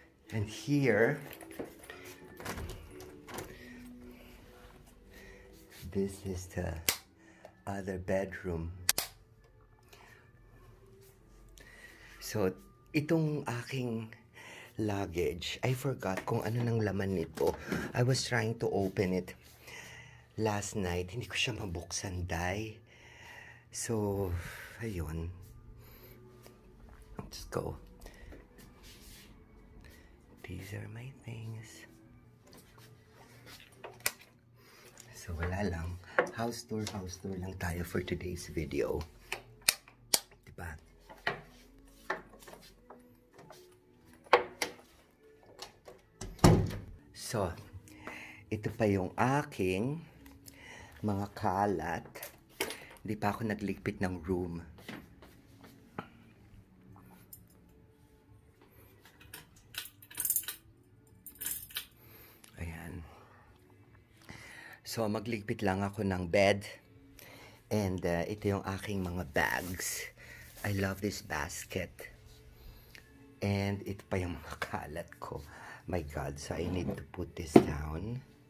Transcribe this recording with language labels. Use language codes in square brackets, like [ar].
[en] And here, this is the other bedroom. [tl] So, itong aking luggage, [en] I forgot [tl] kung ano nang laman nito. [en] I was trying to open it last night. [tl] Hindi ko siya mabuksan, dai. [en] So, ayun. Let's go. These are my things. [tl] So, wala lang. House tour lang tayo [en] for today's video. [tl] Diba? So, ito pa yung aking mga kalat. Hindi pa ako nagligpit ng room. Ayan. So, magligpit lang ako ng bed. [en] And [tl] ito yung aking mga [en] bags. I love this basket. [tl] And ito pa yung mga kalat ko. [en] My God, so I need to put this down.